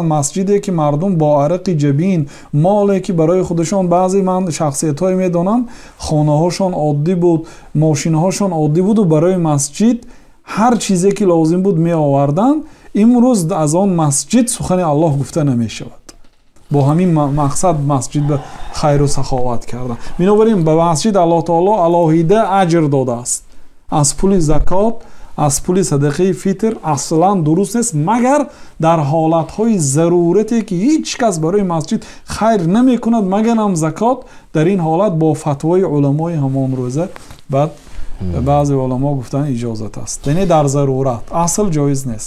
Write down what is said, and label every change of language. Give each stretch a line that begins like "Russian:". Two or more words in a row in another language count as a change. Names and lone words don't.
Tajik: масҷиде ки мардум бо арақи ҷабин, моле ки барои худашон, баъзе ман шахсиятҳое медонанд хонаҳошон оддӣ буд, мошинаҳошон оддӣ буду, барои масҷид ҳар чизе ки лозим буд меоварданд. имрӯз аз он масҷид сухани Аллоҳ гуфта намешавад. бо ҳамин мақсад масҷид ба хайру саховат карданд. бинобар ин ба масҷид Аллоҳ таоло алоҳида аҷр додааст. аз пули закот,
Persian: از پول صدقه فطر اصلا درست نیست مگر در حالتهای ضرورتی که هیچ کس برای مسجد خیر نمی کند مگر هم زکات. در این حالت با فتوای علمای همان روزه بعد بعضی علما گفتن اجازت است، یعنی در ضرورت، اصل جایز نیست.